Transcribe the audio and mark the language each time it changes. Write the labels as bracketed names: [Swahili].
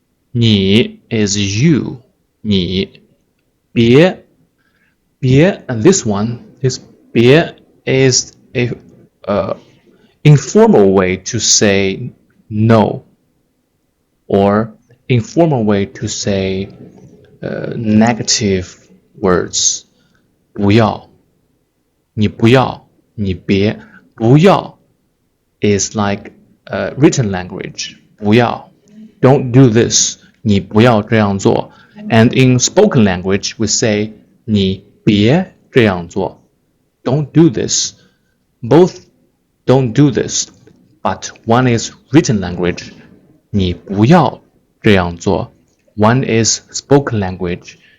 [English] 你 is you. 你别 and this one, this 别 is a informal way to say no, or informal way to say negative words. [Chinese] 不要，你不要，你别，不要 [English] is like written language. [Chinese] 不要。 [English] Don't do this. [Chinese] 你不要这样做。 [English] And in spoken language, we say [Chinese] 你别这样做。 [English] Don't do this. Both don't do this. But one is written language. [Chinese] 你不要这样做。 [English] One is spoken language.